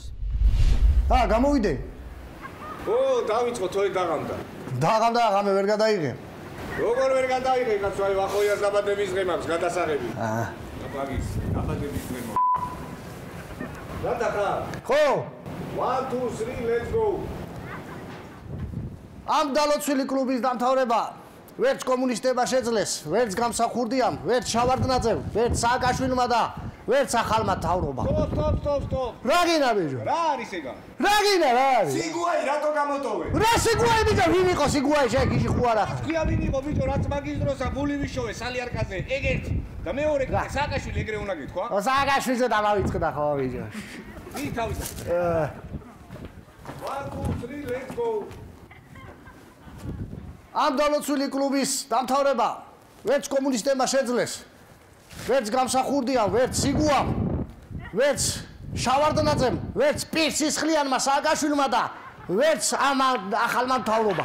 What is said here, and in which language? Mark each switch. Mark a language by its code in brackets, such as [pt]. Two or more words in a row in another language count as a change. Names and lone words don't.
[ka] გამოვიდე. დავიწყო თოი დაღამდა. დაღამდა, ღამე ვერ გადაიღე. როგორ ვერ გადაიღე, კაცო, აი ვახოიას დაბადების დღე მაქვს გადასაღები. დაბაგის, დაბადების დღე მაქვს. რატა ხარ? ხო. [en] 1 2 3 let's go. [ka] ამ დალოცვილი კლუბის დამთავრება ვერც კომუნისტებმა შეძლეს, ვერც გამსახურდიამ, ვერც შავარდნაძემ, ვერც სააკაშვილმა და ვერც ახალმა თავრობამ. Stop. რა გინდა ბიჭო? რა არის ეგა? რა გინდა რა არის? სიგუაი რატო გამოტოვე? რა სიგუაი ბიჭო, ვინ იყო სიგუაი შეგიში ხო არა? გია ვინ იყო ბიჭო, რაც მაგის დროსა ბული ვიშოვე სალიარკაზე, ეგ ერთი და მეორე სააკაშვილი ეგრე უნდა გითქვა? სააკაშვილზე დავავიწყდა ხო ბიჭო? ვინ თავისა? 1 2 3 [en] let's go. [ka] ამ დალოცვილი კლუბის დამთავრება ვერც კომუნისტებმა შეძლეს, ვერც გამსახურდიამ, ვერც სიგუამ, ვერც შავარდნაძემ, ვერც პირსისხლიანმა სააკაშვილმა და ვერც ამ ახალმა მთავრობამ.